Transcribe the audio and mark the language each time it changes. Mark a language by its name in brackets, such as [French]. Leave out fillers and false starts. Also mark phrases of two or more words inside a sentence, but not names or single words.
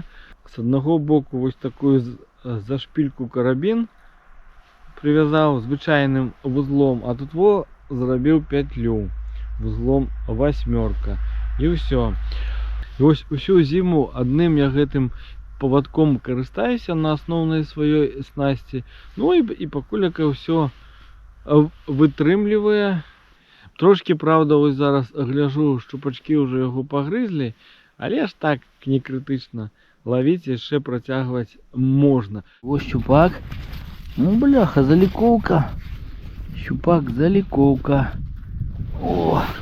[Belarusian] З аднаго боку вось такую зашпільку карабін прывязаў звычайным вузлом, а тут зрабіў пятлю вузлом 8. І ўсё. І ось усю зіму адным я гэтым павадком карыстаюся на асноўнай сваёй снасці. Ну і пакуль ўсё вытрымлівае. [Ukrainian] Трошки, правда, ось зараз гляжу, щупачки вже його погризли, але ж так не критично. Ловити і ще протягувати можна. Ось щупак. Ну бляха, заліковка. Щупак, заліковка. О!